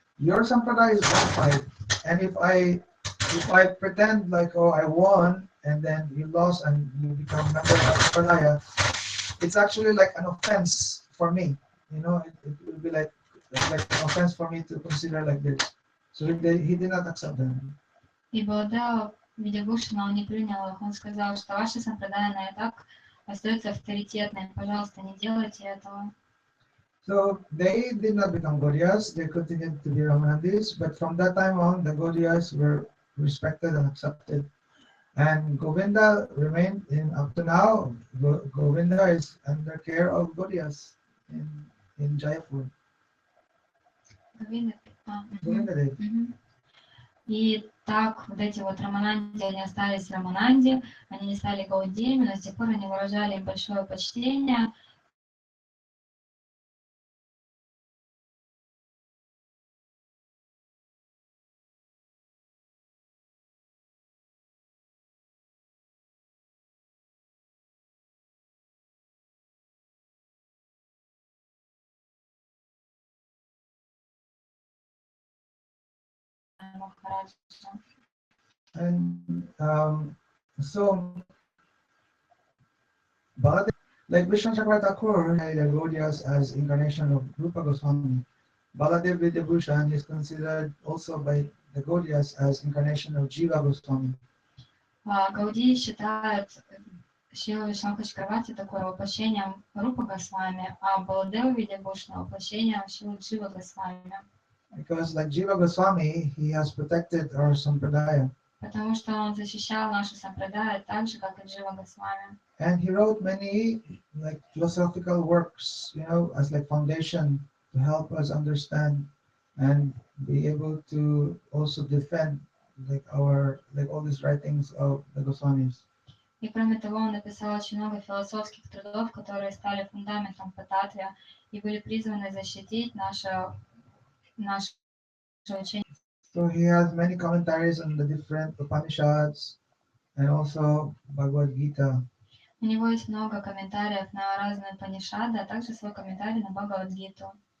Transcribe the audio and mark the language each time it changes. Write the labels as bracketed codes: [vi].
[en] Your sampradaya is qualified, and if I pretend like, oh, I won, and then you lost and you become member of sampradaya, it's actually like an offense for me. It will be like an offense for me to consider like this. So he did not accept them. [ru] И Баладева Видябхушана он не принял их. Он сказал, что ваша сампрадая и так остается авторитетной. Пожалуйста, не делайте этого. [en] So they did not become Gaudiyas, they continued to be Ramanandis, but from that time on, the Gaudiyas were respected and accepted. And Govinda remained up to now. Govinda is under care of Gaudiyas in Jaipur. Govinda. [ru] И так вот эти вот Рамананди, они остались Рамананди, они не стали гаудиями, но с тех пор они выражали им большое почтение. [en] And so Baladev, like Vishwanathhi Thakur had the Gaudiyas as incarnation of Rupa Goswami. Baladev Vidyabhushan is considered also by the Gaudiyas as incarnation of Jiva Goswami. [ru] Гаудии считают Шрилу Вишванатхи Тхакура такое воплощением Рупа Госвами, а Баладева Видябхушана воплощением Шрилы Джива Госвами. [en] Because like Jiva Goswami, he has protected our sampradaya. [ru] Потому что он защищал нашу сампрадая так же, как и Джива Госвами. [en] And he wrote many like philosophical works, as like foundation to help us understand and be able to also defend like all these writings of the Goswamis. [ru] И кроме того, он написал очень много философских трудов, которые стали фундаментом по татве и были призваны защитить наше учение. [en] So he has many commentaries on the different Upanishads and also Bhagavad Gita. [ru] У него есть много комментариев на разные Панишады, а также свой комментарий на Бхагавад-гиту.